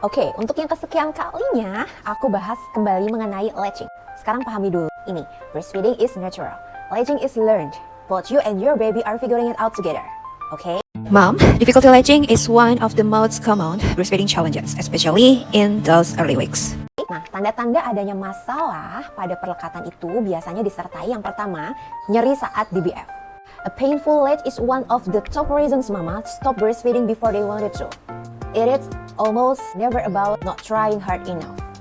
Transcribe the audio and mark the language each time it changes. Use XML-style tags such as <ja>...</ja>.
<id>Oke, untuk yang kesekian kalinya, aku bahas kembali mengenai latching. Sekarang pahami dulu, ini,</id> <en>breastfeeding is natural, latching is learned. Both you and your baby are figuring it out together. Okay? Mom, difficulty latching is one of the most common breastfeeding challenges, especially in those early weeks.</en> <id>Nah, tanda-tanda adanya masalah pada perlekatan itu biasanya disertai yang pertama, nyeri saat DBF.</id> <en>A painful latch is one of the top reasons mama stop breastfeeding before they wanted to. It is almost never about not trying hard enough.</en>